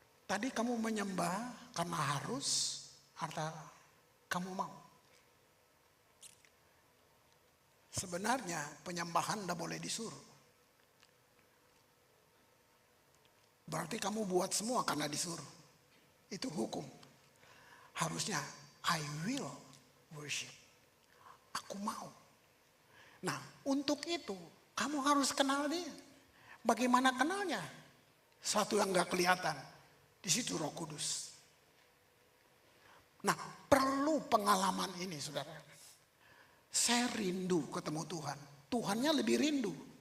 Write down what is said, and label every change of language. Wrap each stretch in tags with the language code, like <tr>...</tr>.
<id>Tadi kamu menyembah karena harus atau kamu mau. Sebenarnya penyembahan tidak boleh disuruh. Berarti kamu buat semua karena disuruh. Itu hukum.</id> <en>Harusnya I will worship.</en> <id>Aku mau. Nah, untuk itu kamu harus kenal dia. Bagaimana kenalnya? Satu yang gak kelihatan. Di situ Roh Kudus. Nah, perlu pengalaman ini, saudara. Saya rindu ketemu Tuhan. Tuhannya lebih rindu.</id>